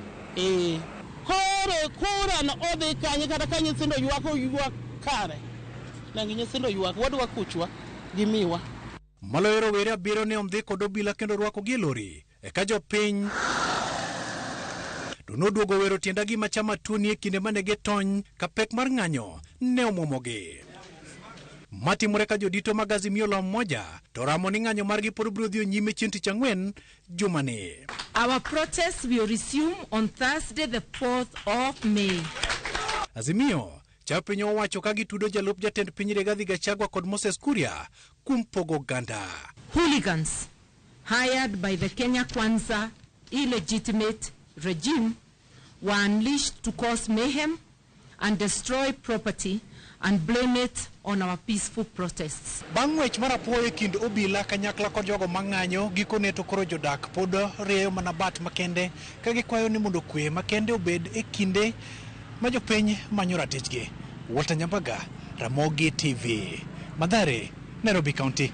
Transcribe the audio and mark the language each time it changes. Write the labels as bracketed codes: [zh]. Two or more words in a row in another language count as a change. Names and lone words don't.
[luo] Koro no odhi kanye kata ka nyithindo ywak kare, nangi nyithindo ywak, wadwa kuchwa gi miwa. Maloyo rowere 7 ne ondhi kod obila kendo rwako gi lori. Eka jopiny to noduogo wero tienda gi machama tuni e kinde mane gitony ka pek mar ng'anyo ne omwomogi. Matimore ka jodito mag Azimio la moja to ramo ni ng'anyo margi pod biro dhi nyime chieng' tich ang'wen jumani. [en] Our protest will resume on Thursday the 4th of May. [luo] Azimio chao piny owacho ka gitudo jalup jatend piny Rigathi Gachagua kod Moses Kuria kuom pogo ganda. [en] Hooligans hired by the Kenya Kwanza illegitimate regime were unleashed to cause mayhem and destroy property and blame it on our peaceful protests. [luo] Bang' wech mar apoya e kind obila kanyakla kod jogo mang'anyo, gikone to koro jodak pod rieyo mana bat makende ka gikwayo ni mondo kwe makende obed e kinde ma jopiny manyo ratichgi. Walter Nyambaga, Ramogi TV, Mathare, Nairobi County.